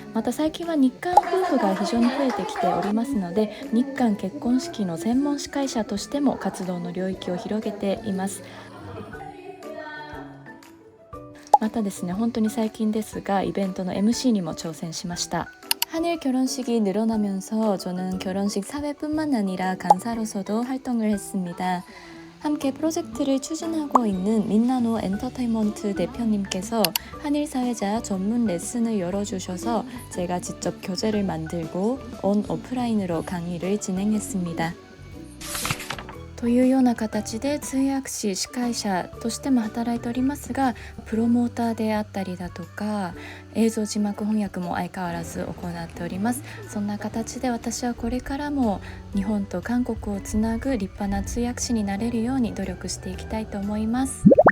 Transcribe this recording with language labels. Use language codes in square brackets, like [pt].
[ja] また最近は日韓夫婦が非常に増えてきておりますので、日韓結婚式の専門司会者としても活動の領域を広げています。またですね、本当に最近ですがイベントの MC にも挑戦しました。 [ko] 한일 결혼식이 늘어나면서 저는 결혼식 사회뿐만 아니라 간사로서도 활동을 했습니다. 함께 프로젝트를 추진하고 있는 민나노 엔터테인먼트 대표님께서 한일 사회자 전문 레슨을 열어주셔서 제가 직접 교재를 만들고 온 오프라인으로 강의를 진행했습니다. [ja] というような形で通訳士、司会者としても働いておりますが、プロモーターであったりだとか映像字幕翻訳も相変わらず行っております。そんな形で私はこれからも日本と韓国をつなぐ立派な通訳士になれるように努力していきたいと思います。